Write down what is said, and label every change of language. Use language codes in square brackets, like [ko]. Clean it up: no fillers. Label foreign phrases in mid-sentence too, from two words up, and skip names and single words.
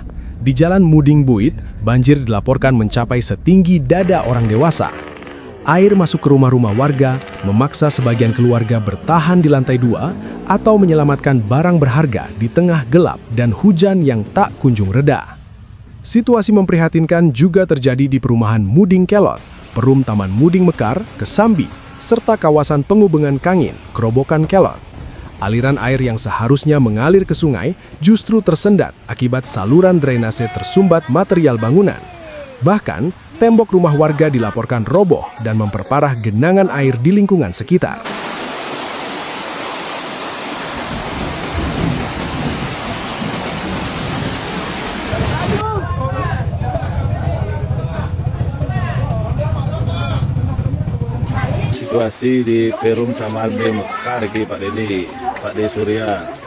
[id] Di Jalan Muding Buit, banjir dilaporkan mencapai setinggi dada orang dewasa. Air masuk ke rumah-rumah warga, memaksa sebagian keluarga bertahan di lantai 2 atau menyelamatkan barang berharga di tengah gelap dan hujan yang tak kunjung reda. Situasi memprihatinkan juga terjadi di perumahan Muding Kelot, Perum Taman Muding Mekar, Kesambi, serta kawasan Pengubengan Kangin, Kerobokan Kelot. Aliran air yang seharusnya mengalir ke sungai justru tersendat akibat saluran drainase tersumbat material bangunan. Bahkan, tembok rumah warga dilaporkan roboh dan memperparah genangan air di lingkungan sekitar. Situasi di Perum Taman Muding Mekar iki Pak Dedi, Pak De Surya.